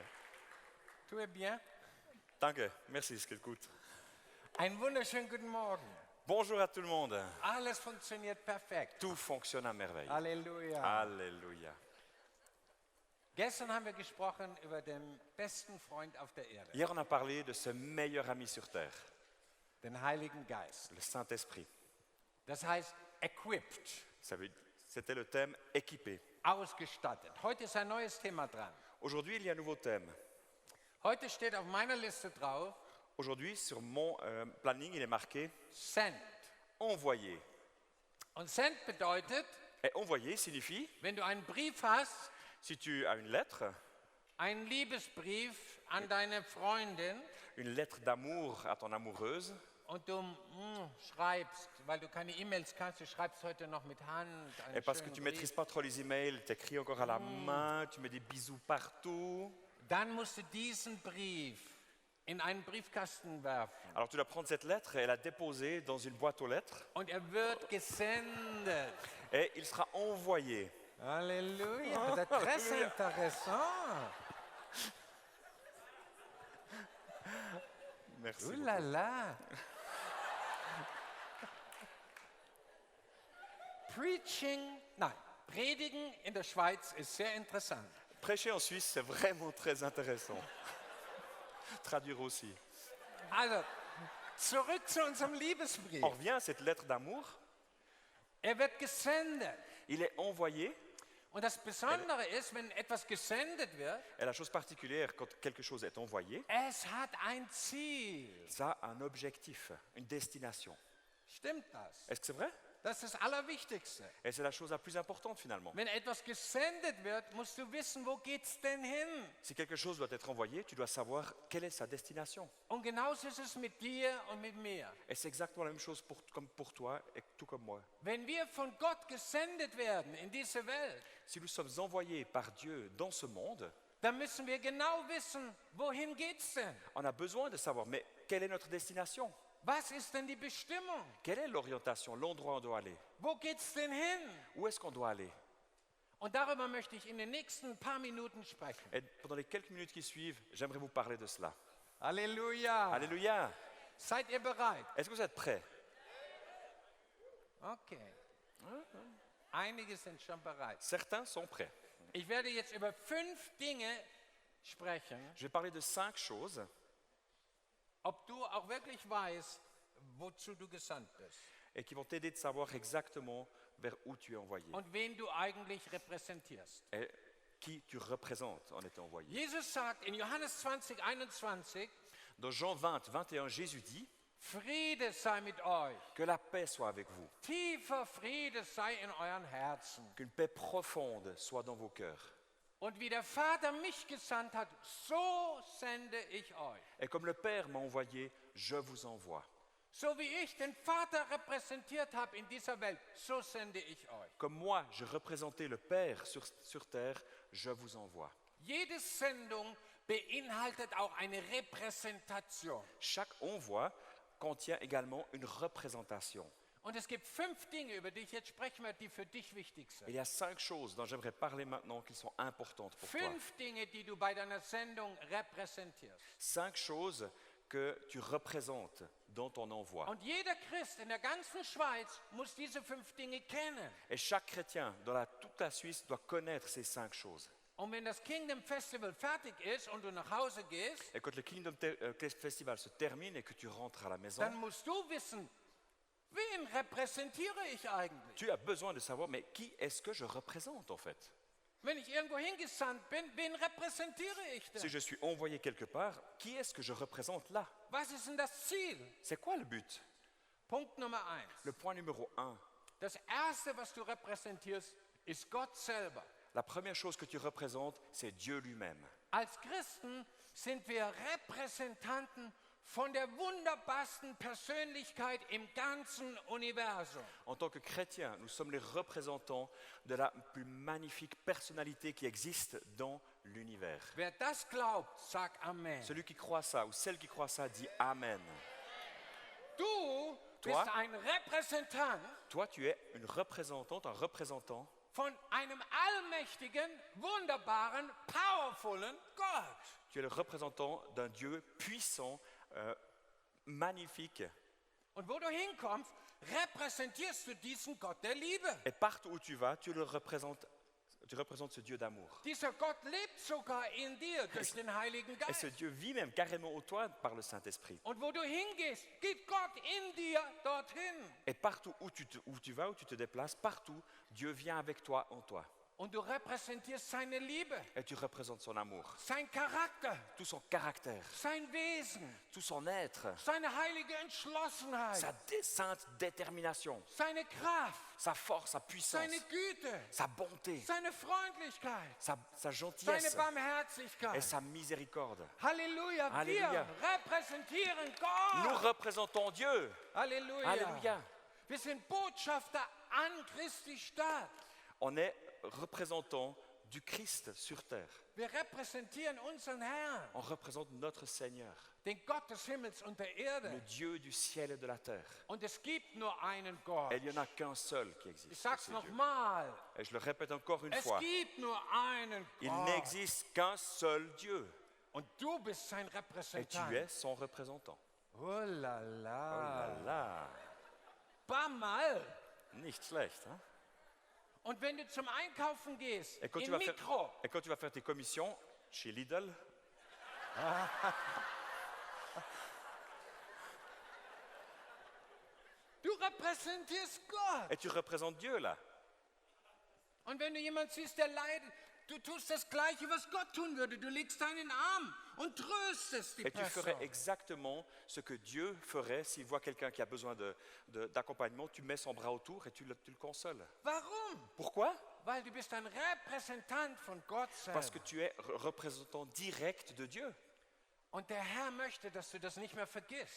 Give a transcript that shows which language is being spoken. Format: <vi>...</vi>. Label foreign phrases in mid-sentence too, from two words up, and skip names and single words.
<fr>Tout est bien?</fr> <de>Danke. Merci, es geht gut. Einen wunderschönen guten Morgen.</de> <fr>Bonjour à tout le monde.</fr> <de>Alles funktioniert perfekt.</de> <fr>Tout fonctionne à merveille.</fr> <de>Halleluja.</de> <fr>Alléluia.</fr> <de>Gestern haben wir gesprochen über den besten Freund auf der Erde,</de> <fr>Hier, on a parlé de ce meilleur ami sur terre,</fr> <de>den Heiligen Geist.</de> <fr>le Saint-Esprit.</fr> <de>Das heißt, equipped,</de> <fr>C'était le thème équipé.</fr> <de>ausgestattet. Heute ist ein neues Thema dran.</de> <fr>Aujourd'hui, il y a un nouveau thème.</fr> <de>Heute steht auf meiner Liste drauf,</de> <fr>Aujourd'hui, sur mon planning, il est marqué</fr> <de>Send.</de> <fr>envoyer.</fr> <de>Und Send bedeutet,</de> <fr>Et envoyer signifie,</fr> <de>wenn du einen Brief hast,</de> <fr>si tu as une lettre</fr> <de>einen Liebesbrief an deine Freundin</de> <fr>d'amour à ton amoureuse,</fr> <de>und du schreibst, weil du keine E-Mails kannst, du schreibst heute noch mit Hand einen</de> <fr>et parce que</fr> <de>schönen</de> <fr>tu ne</fr> <de>Brief,</de> <fr>maîtrises pas trop les emails, tu écris encore à la main, tu mets des bisous partout.</fr> <de>dann musst du diesen Brief in einen Briefkasten werfen</de> <fr>Alors tu dois prendre cette lettre et la déposer dans une boîte aux lettres</fr> <de>und er wird gesendet.</de> <fr>et il sera envoyé.</fr> <de>Halleluja, das ist</de> <fr>très intéressant. Merci. Ouh là là.</fr> <de>Predigen in der Schweiz ist sehr interessant.</de> <fr>Prêcher en Suisse, c'est vraiment très intéressant. Traduire aussi.</fr> <de>Also, zurück zu unserem Liebesbrief.</de> <fr>On revient à cette lettre d'amour.</fr> <de>Er wird gesendet.</de> <fr>Il est envoyé.</fr> <de>Und das Besondere ist, wenn etwas gesendet wird,</de> <fr>Et la chose particulière, quand quelque chose est envoyé,</fr> <de>es hat ein Ziel.</de> <fr>ça a un objectif, une destination.</fr> <de>Stimmt das?</de> <fr>Est-ce que c'est vrai?</fr> <de>Das ist das Allerwichtigste.</de> <fr>Et c'est la chose la plus importante finalement.</fr> <de>Wenn etwas gesendet wird, musst du wissen, wo geht's denn hin?</de> <fr>Si quelque chose doit être envoyé, tu dois savoir quelle est sa destination.</fr> <de>Und genauso ist es mit dir und mit mir.</de> <fr>Et c'est exactement la même chose comme pour toi et tout comme moi.</fr> <de>Wenn wir von Gott gesendet werden in diese Welt,</de> <fr>Si nous sommes envoyés par Dieu dans ce monde,</fr> <de>dann müssen wir genau wissen, wohin geht's denn?</de> <fr>on a besoin de savoir, mais quelle est notre destination?</fr> <de>Was ist denn die Bestimmung?</de> <fr>Quelle est l'orientation, l'endroit où on doit aller?</fr> <de>Wo geht's denn hin?</de> <fr>Où est-ce qu'on doit aller?</fr> <de>Und darüber möchte ich in den nächsten paar Minuten sprechen.</de> <fr>Et pendant les quelques minutes qui suivent, j'aimerais vous parler de cela.</fr> <de>Halleluja.</de> <fr>Alléluia!</fr> <de>Seid ihr bereit?</de> <fr>Est-ce que vous êtes prêts? Okay.</fr> <de>Einige sind schon bereit.</de> <fr>Certains sont prêts.</fr> <de>Ich werde jetzt über 5 Dinge sprechen,</de> <fr>Je vais parler de 5 choses,</fr> <de>ob du auch wirklich weißt, wozu du gesandt bist</de> <fr>et qui vont t'aider de savoir exactement vers où tu es envoyé</fr> <de>und wen du eigentlich repräsentierst.</de> <fr>et qui tu représentes en étant envoyé.</fr> <de>Jesus sagt in Johannes 20, 21,</de> <fr>Dans Jean 20, 21, Jésus dit</fr> <de>Friede sei mit euch,</de> <fr>que la paix soit avec vous,</fr> <de>tiefer Friede sei in euren Herzen.</de> <fr>qu'une paix profonde soit dans vos cœurs.</fr> <de>Und wie der Vater mich gesandt hat, so sende ich euch.</de> <fr>Et comme le Père m'a envoyé, je vous envoie.</fr> <de>So wie ich den Vater repräsentiert habe in dieser Welt, so sende ich euch.</de> <fr>Comme moi, je représentais le Père sur terre, je vous envoie.</fr> <de>Jede Sendung beinhaltet auch eine Repräsentation.</de> <fr>Chaque envoi contient également une représentation.</fr> <de>Und es gibt 5 Dinge, über die ich jetzt sprechen werde, die für dich wichtig sind.</de> <fr>Il y a 5 choses dont j'aimerais parler maintenant qui sont importantes pour toi.</fr> <de>5 Dinge, die du bei deiner Sendung repräsentierst.</de> <fr>5 choses que tu représentes dans ton envoi.</fr> <de>Und jeder Christ in der ganzen Schweiz muss diese 5 Dinge kennen.</de> <fr>Et chaque chrétien dans toute la Suisse doit connaître ces 5 choses.</fr> <de>Und wenn das Kingdom Festival fertig ist und du nach Hause gehst,</de> <fr>Et quand le Kingdom Festival se termine et que tu rentres à la maison,</fr> <de>dann musst du wissen, wen repräsentiere ich eigentlich?</de> <fr>tu as besoin de savoir, mais qui est-ce que je représente en fait?</fr> <de>Wenn ich irgendwo hingesandt bin, wen repräsentiere ich</de> <fr>Si</fr> <de>denn?</de> <fr>je suis envoyé quelque part, qui est-ce que je représente là?</fr> <de>Was ist denn das Ziel?</de> <fr>C'est quoi le but?</fr> <de>Punkt Nummer 1.</de> <fr>Le point numéro 1,</fr> <de>Das Erste, was du repräsentierst, ist Gott selber.</de> <fr>la première chose que tu représentes, c'est Dieu lui-même.</fr> <de>Als Christen sind wir Repräsentanten von der wunderbarsten Persönlichkeit im ganzen Universum.</de> <fr>En tant que chrétiens, nous sommes les représentants de la plus magnifique personnalité qui existe dans l'univers.</fr> <de>Wer das glaubt, sag Amen.</de> <fr>Celui qui croit ça ou celle qui croit ça dit Amen.</fr> <de>Du</de> <fr>Toi?</fr> <de>bist ein Repräsentant</de> <fr>Toi, tu es une représentante, un représentant</fr> <de>von einem allmächtigen, wunderbaren, powervollen Gott.</de> <fr>Tu es le représentant d'un Dieu puissant, magnifique.</fr> <de>Und wo du hinkommst, repräsentierst du diesen Gott der Liebe.</de> <fr>Et partout où tu vas, tu représentes ce Dieu d'amour.</fr> <de>Dieser Gott lebt sogar in dir durch den Heiligen</de> <fr>Et ce</fr> <de>Geist.</de> <fr>Dieu vit même carrément en toi par le Saint-Esprit.</fr> <de>Und wo du hingehst, geht Gott in dir dorthin.</de> <fr>Et partout où tu vas, où tu te déplaces, partout, Dieu vient avec toi, en toi.</fr> <de>Und du repräsentierst seine Liebe,</de> <fr>Et tu représentes son amour,</fr> <de>sein Charakter,</de> <fr>tout son caractère,</fr> <de>sein Wesen,</de> <fr>tout son être,</fr> <de>seine heilige Entschlossenheit,</de> <fr>sa sainte détermination,</fr> <de>seine Kraft,</de> <fr>sa force, sa puissance,</fr> <de>seine Güte,</de> <fr>sa bonté,</fr> <de>seine Freundlichkeit,</de> <fr>sa</fr> <de>seine</de> <fr>gentillesse et</fr> <de>Barmherzigkeit.</de> <fr>sa miséricorde.</fr> <de>Halleluja, Halleluja. wir repräsentieren</de> <fr>Nous</fr> <de>Gott.</de> <fr>représentons Dieu.</fr> <de>Halleluja.</de> <fr>Alléluia.</fr> <de>Wir sind Botschafter an Christi Stadt.</de> <fr>On est représentants du Christ sur terre.</fr> <de>Wir repräsentieren unseren Herrn,</de> <fr>On représente notre Seigneur,</fr> <de>den Gott des Himmels und der</de> <fr>le</fr> <de>Erde.</de> <fr>Dieu du ciel et de la terre.</fr> <de>Und es gibt nur einen Gott.</de> <fr>Et il n'y en a qu'un seul qui</fr> <de>Ich</de> <fr>existe.</fr> <de>sag's</de> <fr>c'est Dieu.</fr> <de>nochmal.</de> <fr>Et je le répète encore une</fr> <de>Es</de> <fr>fois.</fr> <de>gibt nur einen</de> <fr>Il</fr> <de>Gott.</de> <fr>n'existe qu'un seul Dieu.</fr> <de>Und du bist sein</de> <fr>Et tu</fr> <de>Repräsentant.</de> <fr>es son représentant. Oh la Oh la. là là. Pas mal.</fr> <de>Nicht schlecht. Hein? Und wenn du zum Einkaufen gehst,</de> <fr>Et quand, tu</fr> <de>im</de> <fr>vas</fr> <de>Mikro,</de> <fr>faire, et quand tu vas faire tes commissions chez Lidl,</fr> <de>du repräsentierst Gott.</de> <fr>et tu représentes Dieu là.</fr> <de>Und wenn du jemanden siehst, der leidet, du tust das Gleiche, was Gott tun würde. Du legst deinen Arm und tröstest die</de> <fr>Et tu ferais</fr> <de>Person.</de> <fr>exactement ce que Dieu ferait s'il voit quelqu'un qui a besoin d'accompagnement. Tu mets son bras autour et tu le consoles.</fr> <de>Warum?</de> <fr>Pourquoi?</fr> <de>Weil du bist ein Repräsentant von Gott</de> <fr>Parce que</fr> <de>selber.</de> <fr>tu es représentant direct de Dieu.</fr> <de>Und der Herr möchte, dass du das nicht mehr vergisst.</de>